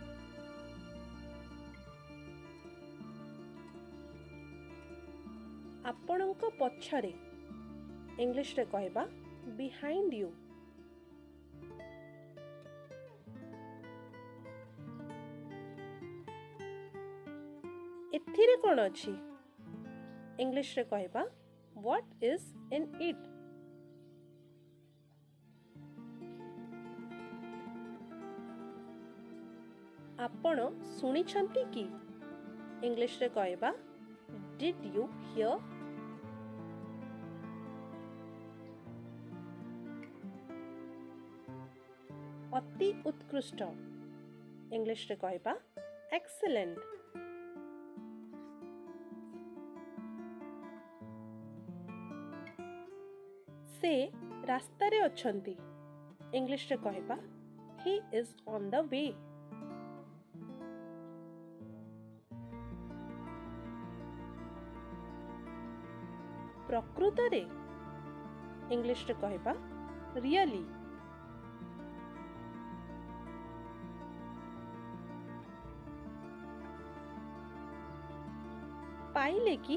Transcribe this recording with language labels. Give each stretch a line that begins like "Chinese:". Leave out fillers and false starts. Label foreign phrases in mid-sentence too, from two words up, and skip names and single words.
Odia: ଆପଣଙ୍କ ପଛରେ। ଇଂଲିଶରେ କହିବା
English: behind you.
Odia: ଏଥିରେ କ'ଣ ଅଛି? ଇଂଲିଶରେ କହିବା
English: What is in it?
Odia: ଆପଣ ଶୁଣିଛନ୍ତି କି? ଇଂଲିଶରେ କହିବା
English: Did you hear?
Odia: ଅତି ଉତ୍କୃଷ୍ଟ। ଇଂଲିଶରେ କହିବା Excellent. ସେ ରାସ୍ତାରେ ଅଛନ୍ତି। ଇଂଲିଶରେ କହିବା
English: He is on the way.
Odia: ପ୍ରକୃତରେ। ଇଂଲିଶରେ କହିବା Really. ପାଇଲେ କି?